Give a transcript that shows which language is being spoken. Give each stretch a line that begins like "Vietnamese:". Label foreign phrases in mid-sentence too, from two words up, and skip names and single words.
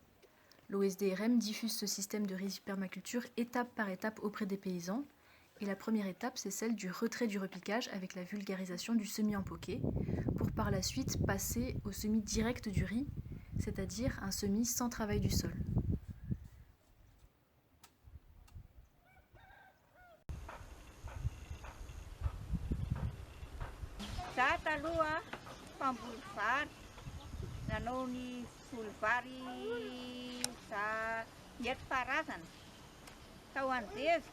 French: L'OSDRM diffuse ce système de rizipermaculture étape par étape auprès des paysans. Et la première étape, c'est celle du retrait du repiquage avec la vulgarisation du semis en poquet, pour par la suite passer au semis direct du riz, c'est-à-dire un semis sans travail du sol.
Malagasy: Za taloha mpamboly vary, nanao ny voly vary za nentim-paharazana tao Anjezo.